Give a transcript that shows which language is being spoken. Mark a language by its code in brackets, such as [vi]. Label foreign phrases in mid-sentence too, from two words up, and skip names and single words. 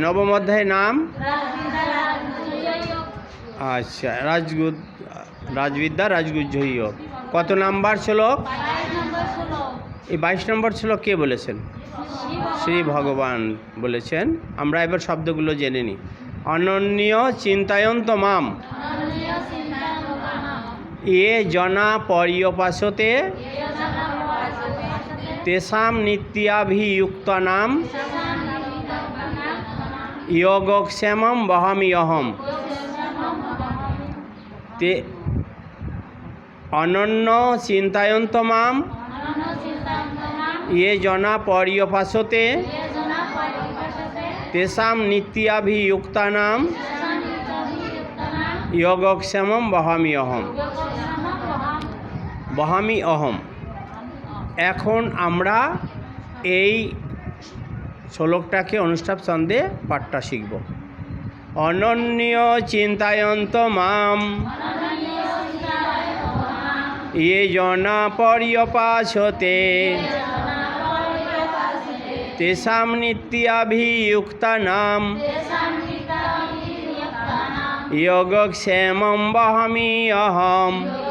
[bn] নবম অধ্যায়ের নাম আচ্ছা রাজবিদ্যা রাজগুহ্য যোগ। কত নাম্বার শ্লোক? এই 22 নম্বর শ্লোক কে বলেছেন? শ্রী ভগবান বলেছেন। আমরা এবার শব্দগুলো জেনে নিই। [sa] অনন্য চিন্তায়ন্ত মাম এ জনা পর্যপাসতে তেষাং নিত্যাভিযুক্তানাং যোগক্ষেমং বহাম্যহম। অনন্য চিন্তায়ন্ত মাম এ জনা পর্যপাসতে তেষাং নিত্যাভিযুক্তানাং যোগক্ষেমং বহাম্যহম। বহামি অহম। [bn] এখন আমরা এই শ্লোকটাকে অনুষ্টাপ ছন্দে পাঠটা শিখব। [sa] অনন্য চিন্তায়ন্ত মাম ये जना पर्यपासते तेषां नित्याभियुक्तानां योगक्षेमं वहामि अहम्।